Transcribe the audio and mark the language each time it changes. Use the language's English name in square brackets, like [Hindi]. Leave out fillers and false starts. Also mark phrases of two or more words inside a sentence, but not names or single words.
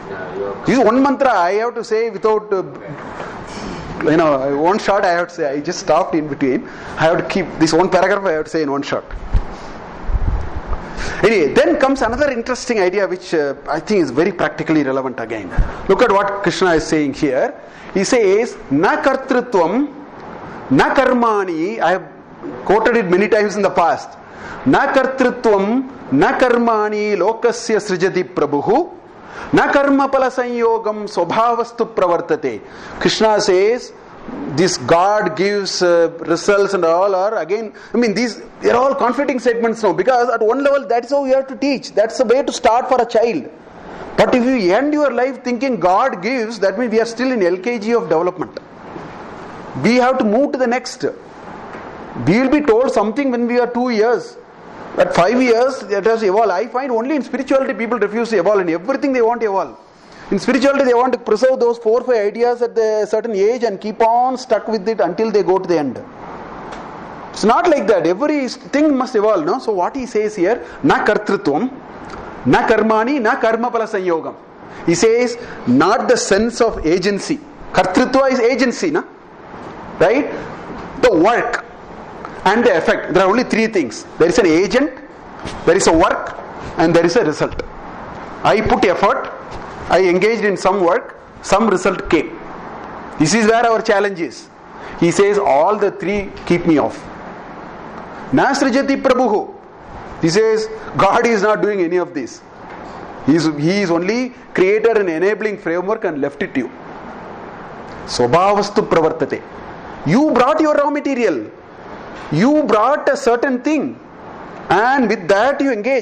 [English] This is one mantra. I have to say without. One shot. I have to say. I just stopped in between. I have to keep this one paragraph. I have to say in one shot. Anyway, then comes another interesting idea which I think is very practically relevant again. Look at what Krishna is saying here. He says, [Sanskrit] न कर्तृत्वं, न कर्माणि. [English] I have quoted it many times in the past. [Sanskrit] न कर्तृत्वं, न कर्माणि लोकस्य सृजति प्रभुः, न कर्म फल संयोगं स्वभावस्तु प्रवर्तते. [English] Krishna says, this God gives results and all are again, these are all conflicting statements now, because at one level that's how you have to teach. That's the way to start for a child. But if you end your life thinking God gives, that means we are still in LKG of development. We have to move to the next. We will be told something when we are 2 years. At 5 years, let us evolve. I find only in spirituality people refuse to evolve. In everything they want to evolve. In spirituality, they want to preserve those 4 or 5 ideas at a certain age and keep on stuck with it until they go to the end. It's not like that. Every thing must evolve. No? So what he says here, [Sanskrit] न कर्तृत्वं, न कर्माणि, न कर्म फल संयोगं. [English] He says, not the sense of agency. Kartrutva is agency, na? Right? The work and the effect. There are only three things. There is an agent, there is a work, and there is a result. I put effort, I engaged in some work, some result came. This is where our challenge is. He says all the three keep me off. [Sanskrit] न सृजति प्रभुः. [English] He says God is not doing any of this. He is only created an enabling framework and left it to you. [Sanskrit] स्वभावस्तु प्रवर्तते. [English] You brought your raw material. You brought a certain thing. And with that you engage.